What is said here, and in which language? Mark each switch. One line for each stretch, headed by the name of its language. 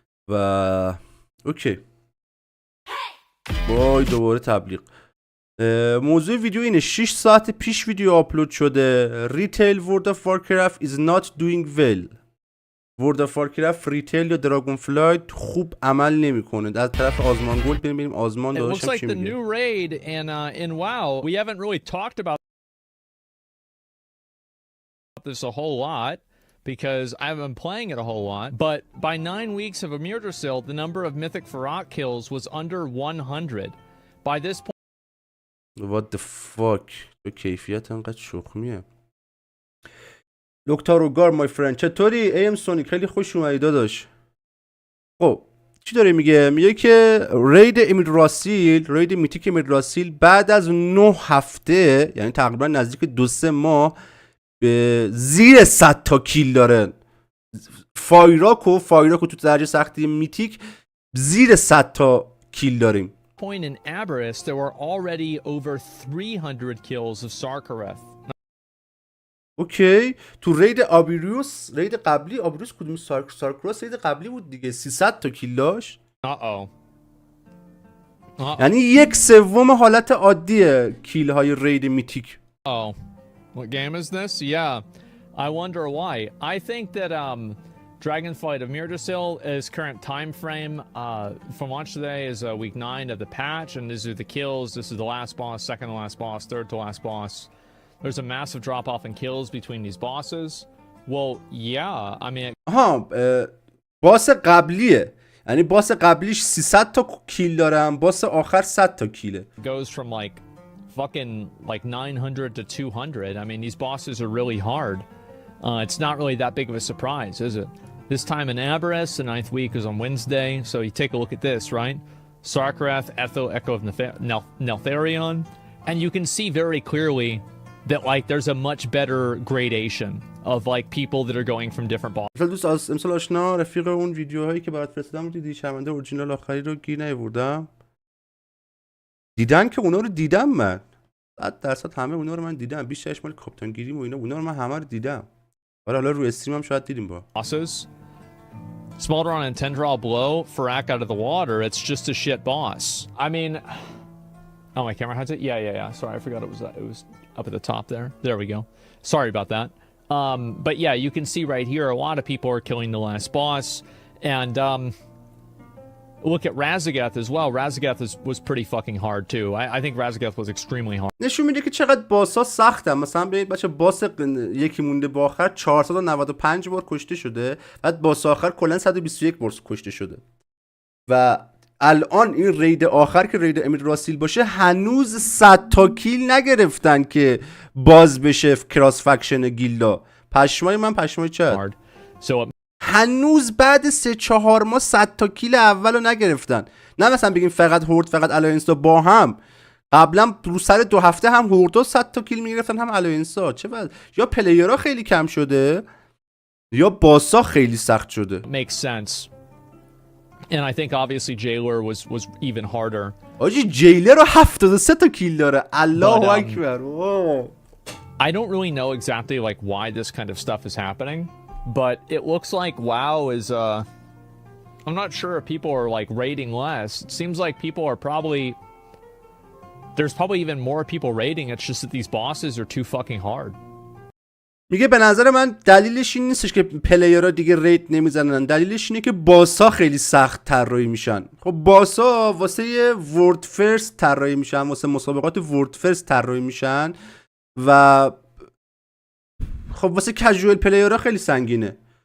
Persian: و اوکی وای دوباره تبلیغ. موضوع ویدیو اینه. 6 ساعت پیش ویدیو آپلود شده. ریتیل ورد اف وارکرافت
English: is not doing well.
Persian: ورد آف وارکرافت ریتیل یا دراگون فلایت خوب عمل نمیکنه. از طرف آزمان گلد بریم آزمان داداشم چی میگه.
English: It looks like the new raid in WoW. We haven't really talked about this a whole lot because I haven't been playing it a whole lot. But by 9 weeks of Amyrdrasil, the number of mythic Farok kills was under 100. By this point. What the fuck.
Persian: به کیفیت انقدر شخمیه. لوکتاروگار
English: my friend
Persian: چطوری؟ ایم سونیک خیلی خوش اومدی داداش. خب چی داره میگه؟ میگه که رید امید میتیک امید بعد از 9 هفته یعنی تقریبا نزدیک 2-3 ماه به زیر 100 تا کیل داره. فایراکو تو درجه سختی میتیک زیر 100 تا کیل داریم.
English: Point in Aberys, there were already over 300 kills of Sarkareth.
Persian: اوکی تو رید قبلی آبیروس کدوم سارکروس رید قبلی بود دیگه 300 تا کیل داشت. یعنی 1/3 حالت عادیه کیل های رید میتیک.
English: What game is this? Yeah, I wonder why. I think that Dragonflight of Myrdrasil is current time frame from launch today is week 9 of the patch, and these are the kills. This is the last boss, second to last boss, third to last boss. There's a massive drop off in kills between these bosses. Well, yeah, I mean.
Persian: باس قبلیه. یعنی باس قبلیش 300 تا کیل دارم، باس آخر 100 تا کیله.
English: Goes from like fucking like 900 to 200. I mean, these bosses are really hard. It's not really that big of a surprise, is it? This time in Aberys, the 9th week is on Wednesday. So you take a look at this, right? Sarkareth, Echo of Neltharion. And you can see very clearly that like there's a much better gradation of like people that are going from different bosses.
Persian: دوست امسال آشنا رفیق اون ویدیوهایی که برات فرستادم دیدی شرمنده اورجینال آخری رو گیر نیاوردم. دیدن که اونا رو دیدم من 100% همه اونا رو من دیدم. بیشترش مال کاپیتان گیریم و اینا اونا رو من همه رو دیدم. حالا رو استریم هم شاید دیدیم با
English: bosses. Smoldron and Tendril blow Farak out of the water. It's just a shit boss. I mean, oh, my camera has it. Yeah. Sorry, I forgot it was up at the top there. There we go. Sorry about that. But yeah, you can see right here a lot of people are killing the last boss, and look at Raszageth as well. Raszageth was pretty fucking hard too. I think Raszageth was extremely hard.
Persian: نشون میده که چقدر باسا سختن. مثلا ببینید بچه باس یکی مونده با آخر 495 بار کشته شده، بعد باس آخر کلا 121 بار کشته شده و الان این رید آخر که رید امید راسیل باشه هنوز 100 تا کیل نگرفتن که باز بشه کراس فکشن گیلدا. پشمای من پشمای چه هنوز بعد 3-4 ماه 100 تا کیل اولو نگرفتن. نه مثلا بگیم فقط هورد فقط الاینسا با هم قبلا رو سر 2 هفته هم هوردو 100 تا کیل میگرفتن هم الاینسا. چه وضع؟ یا پلیرها خیلی کم شده یا باسا خیلی سخت شده.
English: Makes sense. And I think obviously Jailer was even harder.
Persian: آجی جیلر رو 73 تا کیل داره. الله اکبر.
English: I don't really know exactly like why this kind of stuff is happening, but it looks like WoW is I'm not sure if people are like raiding less. It seems like people are there's probably even more people raiding. It's just that these bosses are too fucking hard.
Persian: میگه به نظر من دلیلش این نیستش که پلیرها دیگه رید نمیزنن، دلیلش اینه که باسا خیلی سخت طراحی میشن. خب باسا واسه ورد فرست طراحی میشن، واسه مسابقات ورد فرست طراحی میشن و خب واسه کژوال پلیرها خیلی سنگینه.